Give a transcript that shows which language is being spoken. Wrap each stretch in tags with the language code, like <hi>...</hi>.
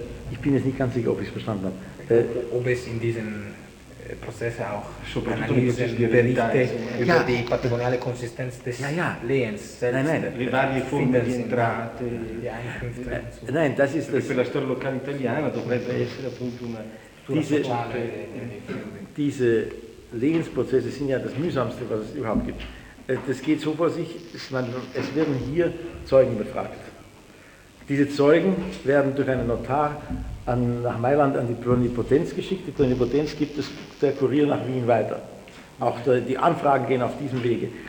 <de>Ich bin jetzt nicht ganz sicher, ob ich es verstanden habe. Ob es in diesem Prozess auch Analysen, Berichte über die patrimoniale Konsistenz des Lehens selbst... Nein,</de> <it>le varie forme di entrate...</it> <de>Nein, das ist das...</de> <it>Per la storia locale italiana dovrebbe essere appunto una struttura sociale...</it> <de>Diese Lehensprozesse sind ja das Mühsamste, was es überhaupt gibt. Das geht so vor sich, es werden hier Zeugen befragt. Diese Zeugen werden durch einen Notar nach Mailand an die Plenipotenz geschickt. Die Plenipotenz gibt es der Kurier nach Wien weiter. Auch die Anfragen gehen auf diesem Wege.</de>